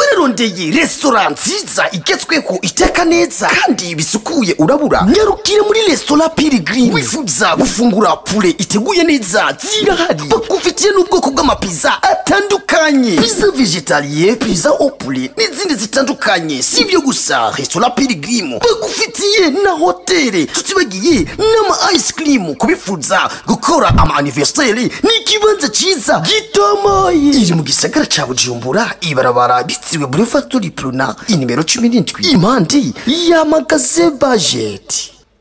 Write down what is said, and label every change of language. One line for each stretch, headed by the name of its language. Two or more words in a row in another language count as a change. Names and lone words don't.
Rundi: urondeye restaurant nziza igezweho iteka neza kandi bisukuye urabura nyarukire muri restaurant Pilgrim wifuza gufungura poulet iteguye neza zirahari bakufitiye n'ubwoko bw'amapiza atandukanye
French: pizza vegetalien pizza au poulet
Rundi: n'izindi zitandukanye sivyo gusa restaurant Pilgrim bakufitiye na hoteli tutibagiye n'ama
English: ice cream
Rundi: kubifuza gukora ama anniversaire n'ikibanza ciza gitomoye iri mu gisagara ca Bujumbura ibarabara bitiwe Boulevard Pluna inimero 17 impandi ya magaze budget.